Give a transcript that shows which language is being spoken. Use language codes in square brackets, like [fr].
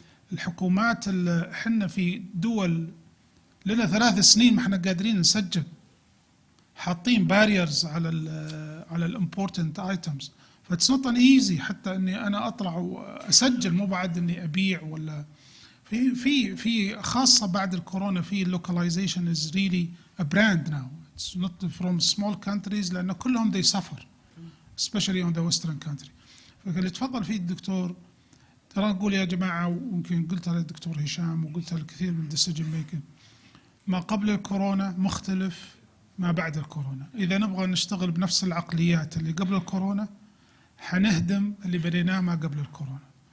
[ar] والحكومات احنا في دول لنا 3 سنين ما احنا قادرين نسجل، حاطين باريرز على الامبورتنت ايتمز، [en] that's not an easy [ar] حتى اني انا اطلع واسجل، مو بعد اني ابيع ولا في خاصه بعد الكورونا. [en] في localization is really a brand now. It's not from small countries [ar] لان كلهم [en] they suffer especially on the western country. [ar] فاللي تفضل فيه الدكتور، ترى نقول يا جماعه، ويمكن قلتها للدكتور هشام وقلتها لكثير من الديسيجن ميكر، ما قبل الكورونا مختلف ما بعد الكورونا. اذا نبغى نشتغل بنفس العقليات اللي قبل الكورونا حنهدم اللي بديناه ما قبل الكورونا.